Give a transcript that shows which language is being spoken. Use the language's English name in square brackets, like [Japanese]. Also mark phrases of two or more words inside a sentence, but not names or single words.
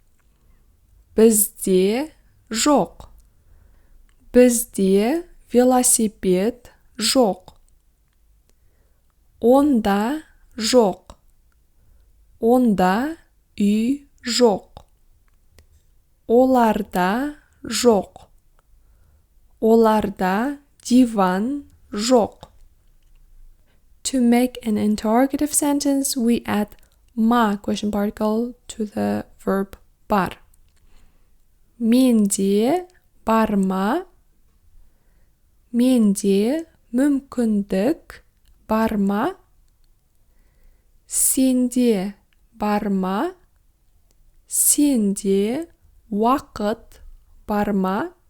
[Kazakh] Бізде жоқ. Бізде велосипед жоқ. Онда жоқ. Онда үй жоқ. Оларда жоқ. Оларда диван жоқ. [English] To make an interrogative sentence, we add ma question particle to the verb бар. [Kazakh] Менде бар ма? Менде мүмкіндік бар ма? Сенде бар ма? Сенде уақыт бар ма?